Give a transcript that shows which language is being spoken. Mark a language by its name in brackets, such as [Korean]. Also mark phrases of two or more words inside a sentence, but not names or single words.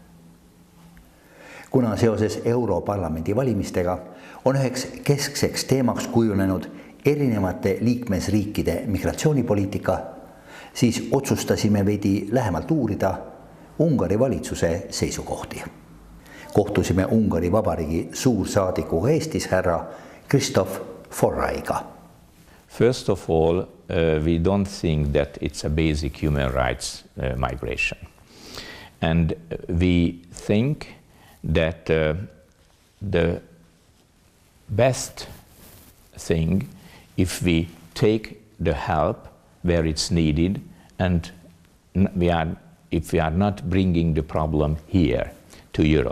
[Estonian] Kuna seoses Europarlamendi valimistega on üheks keskseks teemaks kujunenud erinevate liikmesriikide migratsioonipoliitika, siis otsustasime veidi lähemalt uurida Ungari valitsuse seisukohti. Kohtusime Ungari Vabariigi suursaadikuga Eestis härra Kristof Forraiga. [English] First of all, we don't think that it's a basic human rights migration. And we think that the best thing if we take the help where it's needed and if we are not bringing the problem here to Europe.